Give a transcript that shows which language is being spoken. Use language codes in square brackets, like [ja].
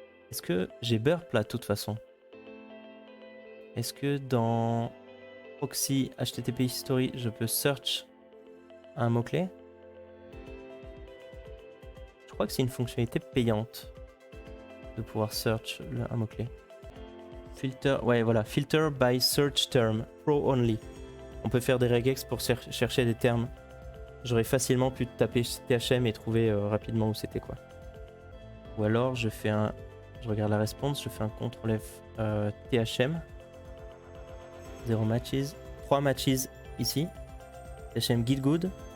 [fr] Est-ce que j'ai burp là, de toute façon? Est-ce que dans proxy HTTP history, je peux search un mot-clé? Je crois que c'est une fonctionnalité payante de pouvoir search un mot-clé. Filter, ouais, voilà. [en] Filter by search term, pro only. [fr] On peut faire des regex pour chercher des termes. J'aurais facilement pu taper THM et trouver rapidement où c'était, quoi. Ou alors je fais un... Je regarde la response, je fais un CTRL F THM. [en] 0 matches. 3 matches ici. THM get good.